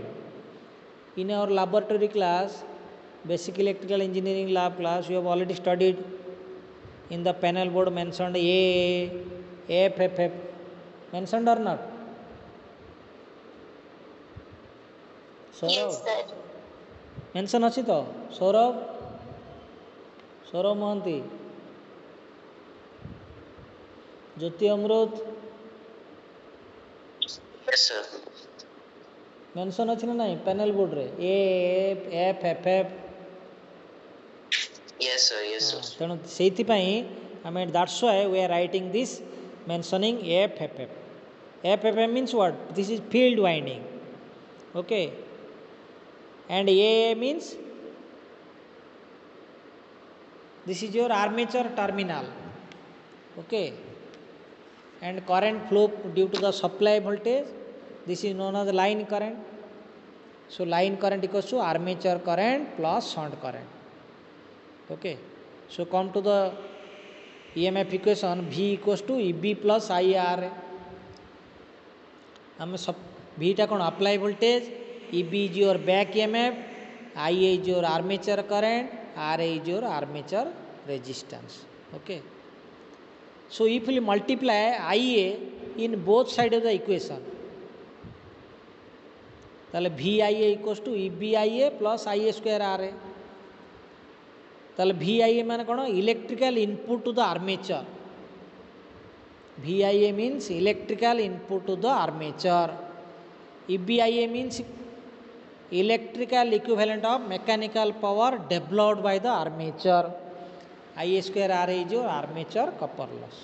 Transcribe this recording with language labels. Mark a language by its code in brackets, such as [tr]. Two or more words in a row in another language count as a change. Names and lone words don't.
[en] In our laboratory class, basic electrical engineering lab class, we have already studied in the panel board mentioned A, FFF. Mentioned or not? Yes, sir. [or] Mention ଅଛି ତ? ସୌରଭ ମହାନ୍ତି, ଜ୍ୟୋତି ଅମୃତ, [en] Yes, sir. [or] ମେନସନ୍ ଅଛି ନା ନାହିଁ [en] panel board? A F F F. Yes, sir. Yes, sir. [or] ତେଣୁ ସେଇଥିପାଇଁ ଆମେ [en] that's why we are writing this mentioning F F F. F F F means what? This is field winding. Okay. And A means this is your armature terminal. Okay. And current flow due to the supply voltage, this is known as line current. So line current equals to armature current plus shunt current. Okay. So come to the EMF equation, V equals to EB plus IR. V [or] ଟା କଉଣ [en] applied voltage, EB is your back EMF, IA is your armature current, RA is your armature resistance. Okay. So if we multiply IA in both sides of the equation, ताले VIA equals to EBIA plus IA square RA. [or] ताले VIA ମାନେ କଉଣ? [en] Electrical input to the armature. VIA means electrical input to the armature. EBIA means electrical equivalent of mechanical power developed by the armature. IA square RA is your armature copper loss.